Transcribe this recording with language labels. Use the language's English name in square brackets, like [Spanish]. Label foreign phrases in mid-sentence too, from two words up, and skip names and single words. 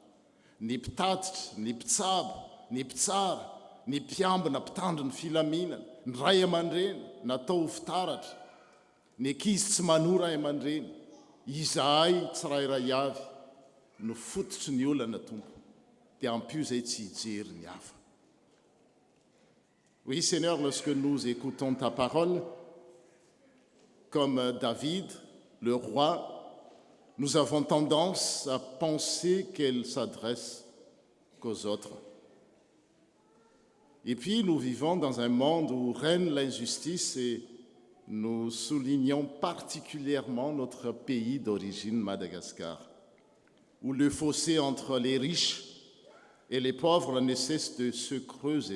[Malagasy] Ny mpitatitra, ny mpitsabo, ny mpitsara, ny mpiambina mpitandro ny filaminana, ny ray aman-dreny natao ho fitaratra, ny ankizy tsy manora ray aman-dreny, izahay tsirairay avy no fototry ny olana Tompo, dia ampio zay tsy hijery ny hafa. [French] Oui Seigneur, lorsque nous écoutons ta parole, comme David, le roi, nous avons tendance à penser qu'elle s'adresse qu'aux autres. Et puis nous vivons dans un monde où règne l'injustice et nous soulignons particulièrement notre pays d'origine, Madagascar, où le fossé entre les riches et les pauvres ne cesse de se creuser.